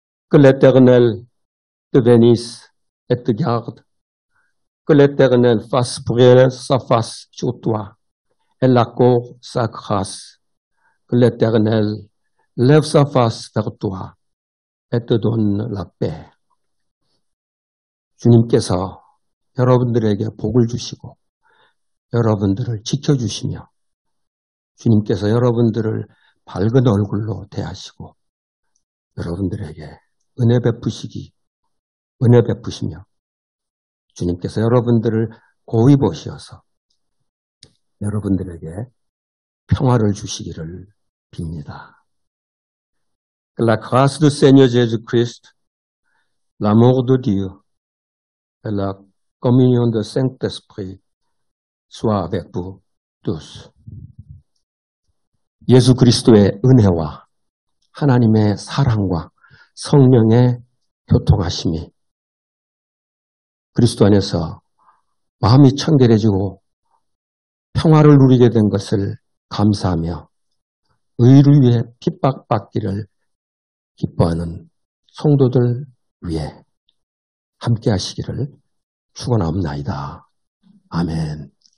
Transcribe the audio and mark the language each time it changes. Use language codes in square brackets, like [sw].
[fr] Que l'Éternel te bénisse et te garde. Que l'Éternel fasse briller sa face sur toi et l'accorde sa grâce. Que l'Éternel lève sa face vers toi et te donne la paix. [ko] 주님께서 여러분들에게 복을 주시고 여러분들을 지켜주시며 주님께서 여러분들을 밝은 얼굴로 대하시고 여러분들에게 은혜 베푸시며 주님께서 여러분들을 고이 보시어서 여러분들에게 평화를 주시기를 빕니다. [fr] Que la grâce du Seigneur Jésus-Christ, l'amour de Dieu et la communion du Saint-Esprit soient avec vous tous. [ko] 예수 그리스도의 은혜와 하나님의 사랑과 성령의 교통하심이 그리스도 안에서 마음이 청결해지고 평화를 누리게 된 것을 감사하며 의를 위해 핍박받기를 기뻐하는 성도들 위해 함께 하시기를 축원하옵나이다. 아멘.